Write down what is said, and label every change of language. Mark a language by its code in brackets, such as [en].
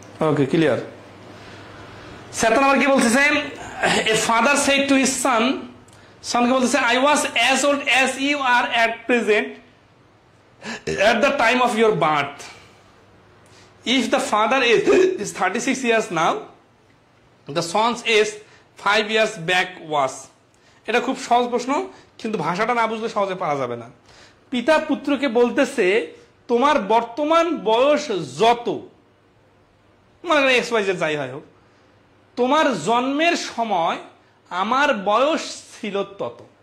[bn] ওকে, clear. 76 নম্বর কি বলতেছে? [en] a father said to his son, [bn] সনকে বলতেছে [en] I was as old as you are at present at the time of your birth. If the father is 36 years now, the son's age 5 years back was. [bn] এটা খুব সহজ প্রশ্ন, কিন্তু ভাষাটা না বুঝলে সহজে পারা যাবে না। পিতা পুত্রকে বলতেছে তোমার বর্তমান বয়স যত, মানে XYZ যাই হয় হোক, তোমার জন্মের সময় আমার বয়স ছিল তত।